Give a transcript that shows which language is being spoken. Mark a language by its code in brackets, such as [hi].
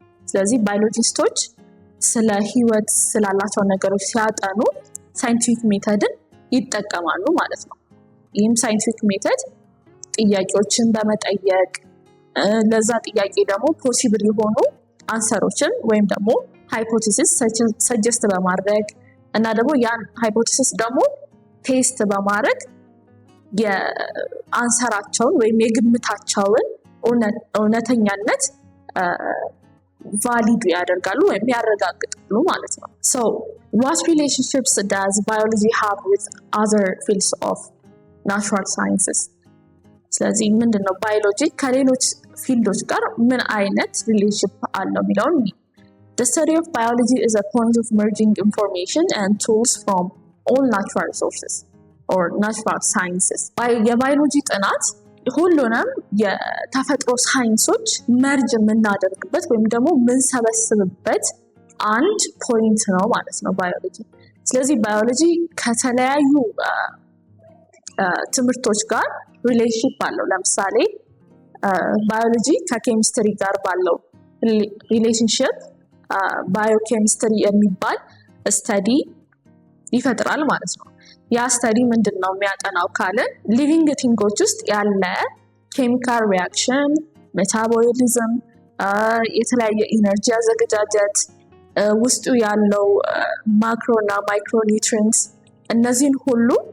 [am] ስለዚህ ባዮሎጂስቶች ስለ ህይወት ስላላቸው ነገሮች ሲያጠኑ ሳይንቲፊክ ሜተድን ይጠቀማሉ ማለት ነው። ይህም ሳይንቲፊክ ሜተድ ጥያቄዎችን በመጠየቅ ለዛ ጥያቄ ደግሞ ፖሲብል የሆኑ አንሰሮችን ወይም ደግሞ ሃይፖቴሲስ ሰጀስት በማድረግ እና ደግሞ ያን ሃይፖቴሲስ ደግሞ ቴስት በማድረግ የአንሰራቸውን ወይም የግምታቸውን እውነተኛነት ቫሊድ ያደርጋሉ ወይም ያረጋግጣሉ ማለት ነው። [en] So what relationships does biology have with other fields of natural sciences? [am] ስለዚህ ምንድነው ባዮሎጂ ከሌሎች ፊልዶች ጋር ምን አይነት ሪሌሽንሺፕ አለው የሚለውን [en] The study of biology is a point of merging information and tools from all natural sources or natural sciences. [am] የባዮሎጂ ጥናት ሁሉንም የተፈጥሮ ሳይንሶች መርጅ የምናደርግበት ወይም ደግሞ የምንሰበስብበት አንድ ፖይንት ነው ማለት ነው ባዮሎጂ። ስለዚህ ባዮሎጂ ከተለያዩ ትምህርቶች ጋር ሪሌሽንሺፕ አለው። ለምሳሌ ባዮሎጂ ከኬሚስትሪ ጋር ባለው ሪሌሽንሺፕ ባዮኬሚስትሪ የሚባል ስተዲ ይፈጥራል ማለት ነው። ያ ስተዲ ምንድን ነው የሚያጠናው ካልን ሊቪንግ ቲንጎች ውስጥ ያለ ኬሚካል ሪያክሽን፣ ሜታቦሊዝም፣ የተለያየ ኢነርጂ አዘገጃጀት፣ ውስጡ ያለው ማክሮ እና ማይክሮ ኒውትሪየንትስ እነዚህን ሁሉ